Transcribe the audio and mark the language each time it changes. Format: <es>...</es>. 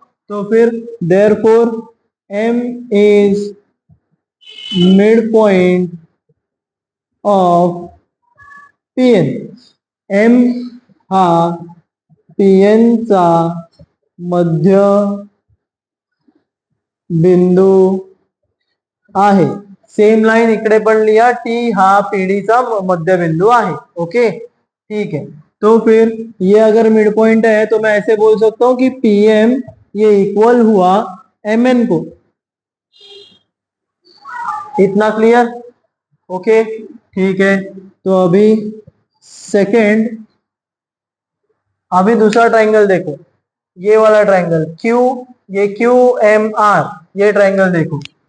<hi>तो फिर</hi> <en>Therefore M is mid point of PN.</en> <mr>M हा PN चा मध्य बिंदू आहे. सेम लाइन इकडे पण लिहा, T हा PD चा मध्य बिंदू आहे.</mr> <hi>ओके, ठीक है. तो फिर ये अगर मिड पॉइंट है तो मैं ऐसे बोल सकता हूं कि PM ये इक्वल हुआ MN को. इतना क्लियर? ओके, ठीक है. तो अभी सेकेंड, अभी दूसरा ट्रायंगल देखो, ये वाला ट्रायंगल ये QMR, ये ट्रायंगल देखो.</hi>